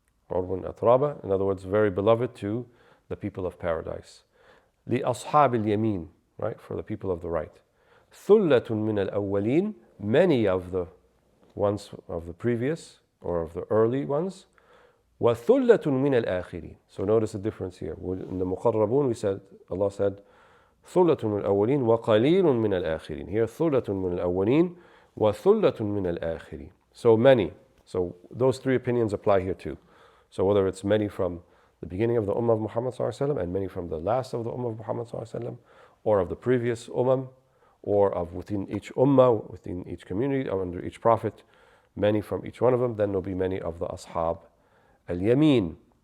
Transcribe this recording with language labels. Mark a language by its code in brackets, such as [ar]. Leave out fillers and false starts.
[ar] عرب أترابا, [en] in other words, very beloved to the people of paradise. [ar] لأصحاب اليمين, [en] right, for the people of the right. [ar] ثلة من الأولين, [en] many of the ones of the previous or of the early ones. [ar] وثلة من الآخرين. [en] So notice the difference here. In the مقربون we said, Allah said, [ar] ثلة من الأولين وقليل من الآخرين. [en] Here [ar] ثلة من الأولين وثلة من الآخرين. [en] So many. So those three opinions apply here too. So whether it's many from the beginning of the Ummah of Muhammad ﷺ and many from the last of the Ummah of Muhammad ﷺ, or of the previous Ummah, or of within each Ummah, within each community, or under each Prophet, many from each one of them, then there'll be many of the Ashab al-Yamin.